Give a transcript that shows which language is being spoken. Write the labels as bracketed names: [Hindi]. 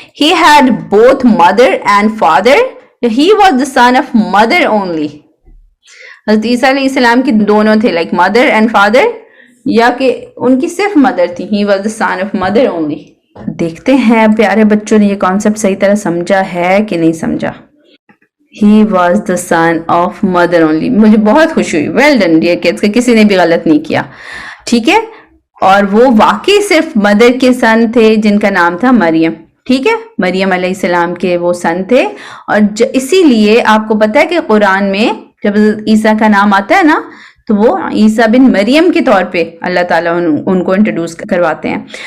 [English] He had both mother and father, he was the son of mother only? [Urdu] حضرت عیسیٰ علیہ السلام کی دونوں تھے, [English] like mother and father, [Urdu] یا کہ ان کی صرف مدر تھی, [English] He was the son of mother only. [Urdu] دیکھتے ہیں پیارے بچوں نے یہ کانسیپٹ صحیح طرح سمجھا ہے کہ نہیں سمجھا. [English] He was the son of mother only. [Urdu] مجھے بہت خوشی ہوئی. [English] Well done dear kids, [Urdu] کہ کسی نے بھی غلط نہیں کیا. ٹھیک ہے, اور وہ واقعی صرف مدر کے سن تھے جن کا نام تھا مریم. ٹھیک ہے, مریم علیہ السلام کے وہ سن تھے, اور اسی لیے آپ کو پتا ہے کہ قرآن میں جب عیسیٰ کا نام آتا ہے نا تو وہ عیسیٰ بن مریم کے طور پہ اللہ تعالیٰ ان کو انٹروڈیوس کرواتے ہیں.